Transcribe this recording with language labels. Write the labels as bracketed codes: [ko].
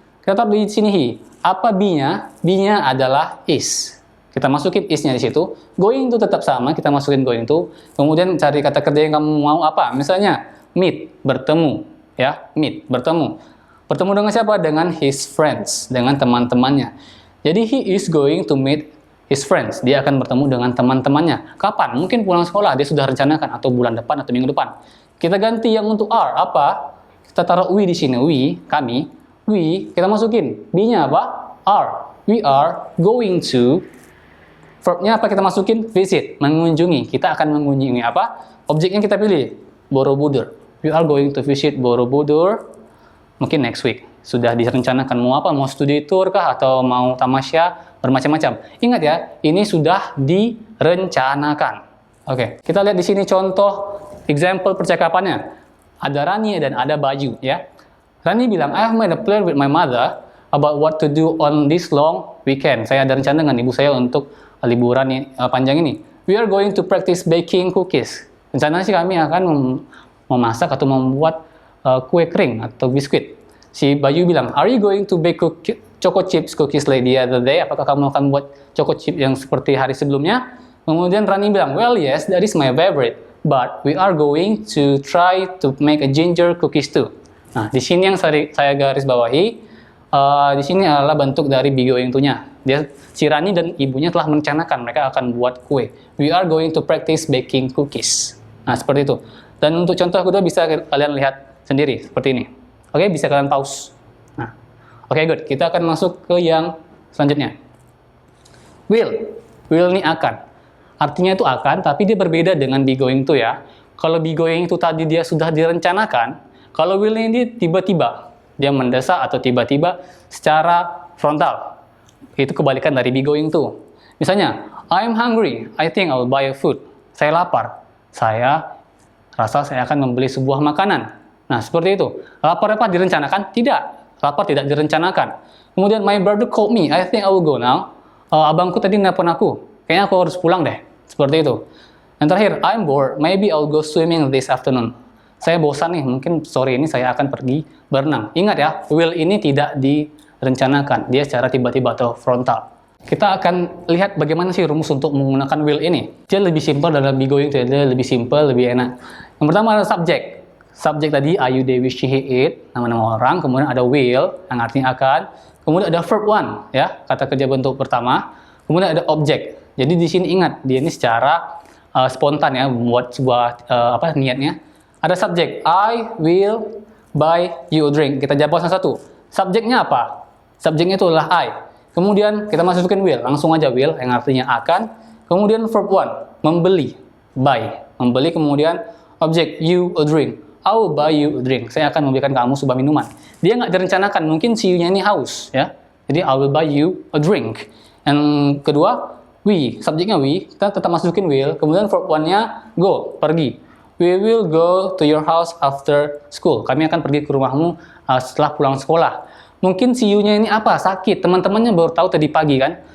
[id] Kita taruh di sini he. Apa be-nya? Be-nya adalah is. Kita masukin is-nya di situ. Going to tetap sama, kita masukin going to. Kemudian cari kata kerja yang kamu mau apa? Misalnya meet, bertemu, ya, meet, bertemu. Bertemu dengan siapa? Dengan [en] his friends, [id] dengan teman-temannya. [en] Jadi he is going to meet his friends. [id] Dia akan bertemu dengan teman-temannya. Kapan? Mungkin pulang sekolah. Dia sudah rencanakan atau bulan depan atau minggu depan. Kita ganti yang untuk are. Apa? Kita taruh we di sini. We, kami. [en] We, [id] kita masukin. Be-nya apa? [en] Are. We are going to. [id] Verb-nya apa kita masukin? Visit. Mengunjungi. Kita akan mengunjungi apa? Objeknya kita pilih. Borobudur. [en] We are going to visit Borobudur. [id] Mungkin [en] next week. [id] Sudah direncanakan mau apa? Mau studi tour kah? Atau mau tamasya? Bermacam-macam. Ingat ya, ini sudah direncanakan. Oke, kita lihat di sini contoh example percakapannya. Ada Rani dan ada Bayu ya. Rani bilang, [en] I have made a plan with my mother about what to do on this long weekend. [id] Saya ada rencana dengan ibu saya untuk liburan panjang ini. [en] We are going to practice baking cookies. [id] Rencananya sih kami akan memasak atau membuat kue kering atau biskuit. Si Bayu bilang, [en] are you going to bake choco chips cookies like the other day? [id] Apakah kamu akan buat choco chip yang seperti hari sebelumnya? Kemudian Rani bilang, [en] well yes, that is my favorite. But we are going to try to make a ginger cookies too. [id] Nah, di sini yang saya garis bawahi, di sini adalah bentuk dari be going to-nya. Si Rani dan ibunya telah merencanakan mereka akan buat kue. [en] We are going to practice baking cookies. [id] Nah, seperti itu. Dan untuk contoh kedua bisa kalian lihat sendiri, seperti ini. Oke, bisa kalian pause. Nah, oke, good. Kita akan masuk ke yang selanjutnya. Will. Will ini akan. Artinya itu akan, tapi dia berbeda dengan be going to ya. Kalau be going to tadi dia sudah direncanakan, kalau will ini tiba-tiba, dia mendesak atau tiba-tiba secara frontal. Itu kebalikan dari be going to. [en] Misalnya, I'm hungry, I think I'll buy a food. [id] Saya lapar, saya rasa saya akan membeli sebuah makanan. Nah, seperti itu. Lapar apa direncanakan? Tidak. Lapar tidak direncanakan. Kemudian, [en] my brother called me, I think I will go now. [id] Abangku tadi nelpon aku, kayaknya aku harus pulang deh. Seperti itu. [en] Yang terakhir, I'm bored, maybe I'll go swimming this afternoon. [id] Saya bosan nih, mungkin sore ini saya akan pergi berenang. Ingat ya, will ini tidak direncanakan, dia secara tiba-tiba atau frontal. Kita akan lihat bagaimana sih rumus untuk menggunakan will ini. Dia lebih simpel dalam be going to, dia lebih simpel, lebih enak. Yang pertama adalah subjek. Subjek tadi, are you, they, we, she, he, it, nama-nama orang. Kemudian ada will, yang artinya akan. Kemudian ada verb one, ya, kata kerja bentuk pertama. Kemudian ada objek. Jadi di sini ingat, dia ini secara spontan ya, buat sebuah niatnya. Ada subjek, [en] I will buy you a drink. [id] Kita jawab satu. Subjeknya apa? Subjeknya itu adalah I. Kemudian kita masukin will, langsung aja will yang artinya akan. Kemudian verb one, membeli, buy. Membeli, kemudian objek, [en] you a drink. I will buy you a drink. [id] Saya akan memberikan kamu sebuah minuman. Dia nggak direncanakan, mungkin si you-nya ini haus ya. Jadi [en] I will buy you a drink. [id] Yang kedua, we, subjeknya we, kita tetap masukin will. Kemudian verb one-nya go, pergi. [en] We will go to your house after school. [id] Kami akan pergi ke rumahmu setelah pulang sekolah. Mungkin si you-nya ini apa? Sakit. Teman-temannya baru tahu tadi pagi kan.